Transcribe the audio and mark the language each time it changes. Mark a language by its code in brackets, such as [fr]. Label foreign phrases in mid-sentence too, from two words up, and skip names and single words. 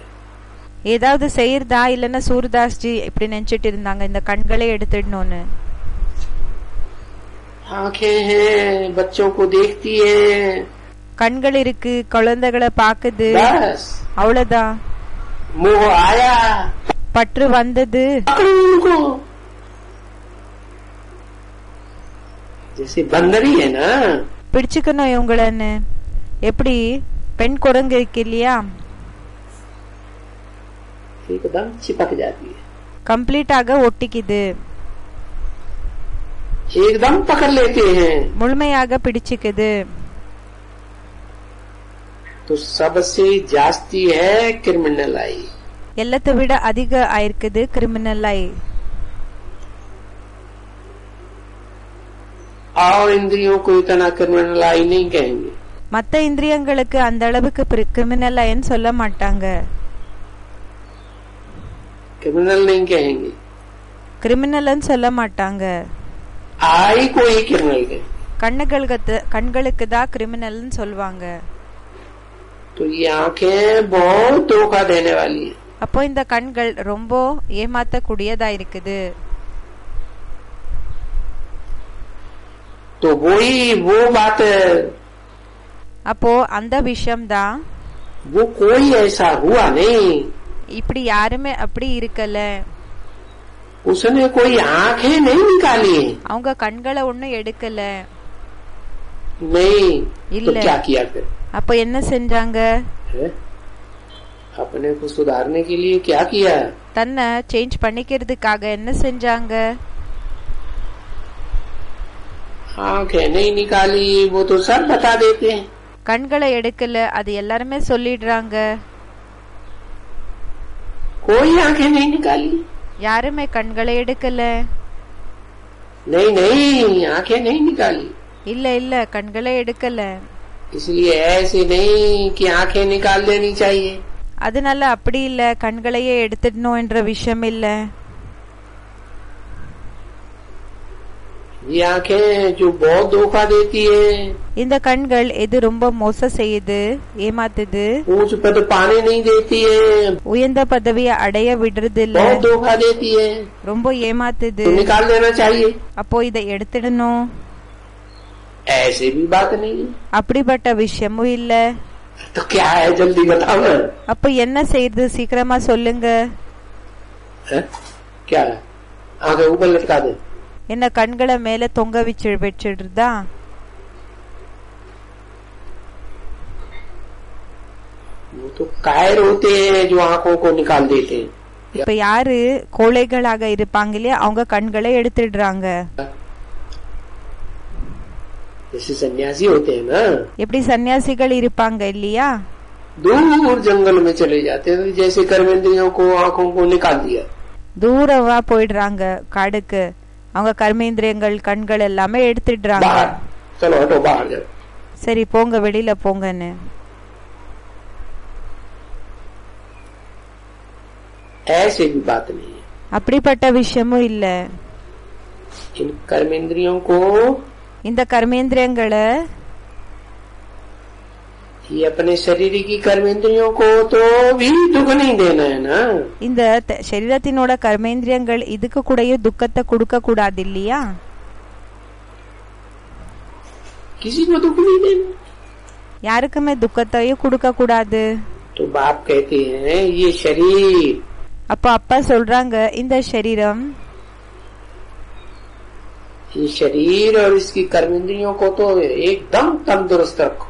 [ta] ஏதாவது செய்யறதா இல்லன்னா சூர்தாஸ் ஜி இப்படி நினைச்சிட்டு இருந்தாங்க இந்த கண்களை எடுத்துடணும்னு. [hi] आंखें हैं बच्चों को देखती है. [ta] கண்கள் இருக்கு குழந்தைகளை பாக்குது, அவ்வளவுதான். [hi] मोह आया [ta] பற்று வந்தது. [hi] जैसे बंदरी है ना, [ta] பிடிச்சுக்கணும் இவங்களன்னு. எப்படி பெண் குரங்கு இருக்கு இல்லையா, [hi] एकदम चिपक जाती है, [ta] கம்ப்ளீட்டாக ஒட்டிக்குது, [hi] एकदम पकड़ लेते हैं. [ta] முழுமையாக பிடிச்சுக்குது. [hi] तो सबसे जास्ती है [en] criminal eye. [ta] எல்லாத்தை விட அதிக ஆயிருக்குது [en] criminal eye. [hi] और इंद्रियों को इतना [en] criminal eye [hi] नहीं कहेंगे. [ta] மத்த இந்திரியங்களுக்கு அந்த அளவுக்கு கிரிமினல் ஐன்னு சொல்ல மாட்டாங்க. [hi] क्रिमिनल नहीं कहेंगे, [ta] கிரிமினல்னு சொல்ல மாட்டாங்க. [hi] आई को ही क्रिमिनल कहेंगे. [ta] கண்களுக்கு தான் கிரிமினல்னு சொல்லுவாங்க. [hi] तो ये आंखें बहुत धोखा देने वाली है. [ta] அப்போ இந்த கண்கள் ரொம்ப ஏமாத்தக்கூடியதா இருக்குது. [hi] तो वो बात, [ta] அப்போ அந்த விஷயம் தான், [hi] वो कोई ऐसा हुआ नहीं. [ta] இப்படி யாருமே அப்படி இருக்கல. [hi] उसने कोई आंखें नहीं निकाली. [ta] அவங்க கண்களை ஒண்ணும் எடுக்கல. [hi] नहीं. [ta] இல்ல. [hi] तो क्या किया फिर? [ta] அப்ப என்ன செஞ்சாங்க? [hi] अपने को सुधारने के लिए क्या किया? [ta] தன்னை சேஞ்ச் பண்ணிக்கிறதுக்காக என்ன செஞ்சாங்க? [hi] आंखें नहीं निकाली, वो तो सब बता देते हैं. [ta] கண்களை எடுக்கல, அது எல்லாருமே சொல்லிடுறாங்க. [hi] कोई आंखें नहीं निकाली. [ta] யாருமே கண்களை எடுக்கல. [hi] नहीं नहीं, आंखें नहीं निकाली. [ta] இல்ல இல்ல, கண்களை எடுக்கல. [hi] इसलिए ऐसे नहीं कि आंखें निकाल देनी चाहिए. [ta] அதனால அப்படி இல்ல கண்களையே எடுத்துடணும் என்ற விஷயம் இல்ல. [hi] ये आंखें जो बहुत धोखा देती है. [ta] இந்த கண்கள் எது ரொம்ப மோசம் செய்யுது, ஏமாத்துது, [hi] ऊंच पद पाने नहीं देती है, [ta] உயர்ந்த பதவியை அடைய விடுறது இல்ல, [hi] बहुत धोखा देती है, [ta] ரொம்ப ஏமாத்துது. [hi] तो निकाल देना चाहिए. [ta] அப்போ இதை எடுத்துடணும். [hi] ऐसे भी बात नहीं है. [ta] அப்படிப்பட்ட விஷயமும் இல்ல. [hi] तो क्या है, जल्दी बताओ ना. [ta] அப்ப என்ன செய்யுது, சீக்கிரமா சொல்லுங்க. [hi] क्या आगे ऊपर लटका दे. [ta] என்ன கண்களை மேல தொங்க வச்சிடுறதா? [hi] वो तो कायर होते हैं जो आंखों को निकाल देते हैं. [ta] இப்ப யாரு கோழைகளாக இருப்பாங்க இல்லையா, அவங்க கண்களை எடுத்துடுறாங்க. [hi] जैसे सन्यासी होते हैं ना, [ta] எப்படி சன்னியாசிகள் இருப்பாங்க இல்லையா, [hi] दूर जंगल में चले जाते हैं, जैसे कर्मेंद्रियों को आंखों को निकाल दिया, [ta] தூரவா போயிடுறாங்க காடுக்கு, அவங்க கர்மேந்திரியங்கள் கண்கள் எல்லாமே எடுத்துடுறாங்க. [hi] बाहर चलो हटो बाहर जाओ, [ta] சரி போங்க வெளியில போங்கன்னு. [hi] ऐसे भी बात नहीं है. [ta] அப்படிப்பட்ட விஷயமும் இல்ல. [hi] इन कर्मेंद्रियों को, [ta] இந்த கர்மேந்திரியங்களை, [hi] ये अपने शरीर की कर्मेंद्रियों को तो भी दुख नहीं देना है ना. [ta] இந்த சரீரத்தினோட கர்மேந்திரியங்கள் இதுக்கு கூடயும் துக்கத்தை கொடுக்க கூடாது இல்லையா, [hi] किसी को दुख नहीं देना. [ta] யாருக்குமே துக்கத்தையும் கொடுக்க கூடாது. [hi] तो बाप कहते हैं ये शरीर, [ta] அப்ப அப்பா சொல்றாங்க இந்த சரீரம், [hi] ये शरीर और इसकी कर्मेंद्रियों को तो एकदम तंदुरुस्त रखो.